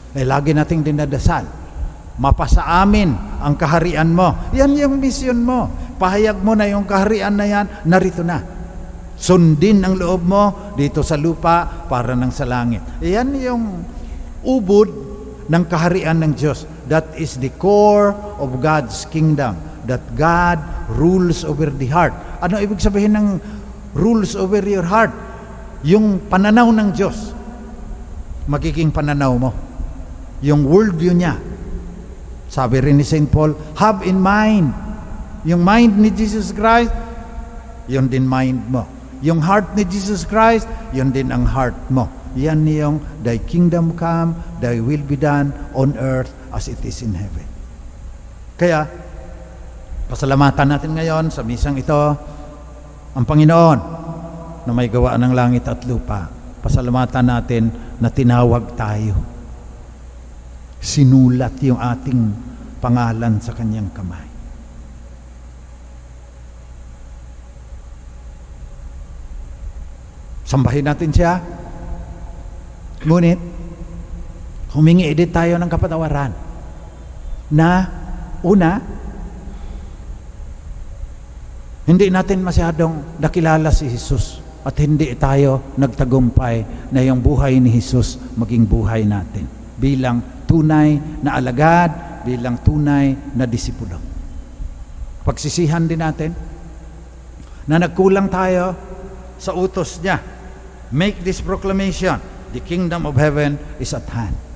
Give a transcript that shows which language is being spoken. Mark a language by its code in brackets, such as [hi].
[tl] Lagi nating dinadasal, mapasa amin ang kaharian mo. Yan yung mission mo. Pahayag mo na yung kaharian na yan, narito na. Sundin ang loob mo dito sa lupa para ng sa langit. Yan yung ubod ng kaharian ng Diyos. [en] That is the core of God's kingdom. That God rules over the heart. [tl] Ano ibig sabihin ng [en] rules over your heart? [tl] Yung pananaw ng Diyos, magiging pananaw mo. Yung worldview niya. Sabi rin ni St. Paul, [en] have in mind. [tl] Yung mind ni Jesus Christ, yun din mind mo. Yung heart ni Jesus Christ, yun din ang heart mo. Yan yung [en] thy kingdom come, thy will be done on earth as it is in heaven. [tl] Kaya, pasalamatan natin ngayon sa misang ito, ang Panginoon na may gawa ng langit at lupa. Pasalamatan natin na tinawag tayo. Sinulat yung ating pangalan sa kanyang kamay. Sambahin natin siya. Ngunit, humingi din tayo ng kapatawaran na una, hindi natin masyadong nakilala si Jesus at hindi tayo nagtagumpay na yung buhay ni Jesus maging buhay natin bilang tunay na alagad, bilang tunay na disipulo. Pagsisihan din natin na nagkulang tayo sa utos niya. [en] Make this proclamation, the kingdom of heaven is at hand.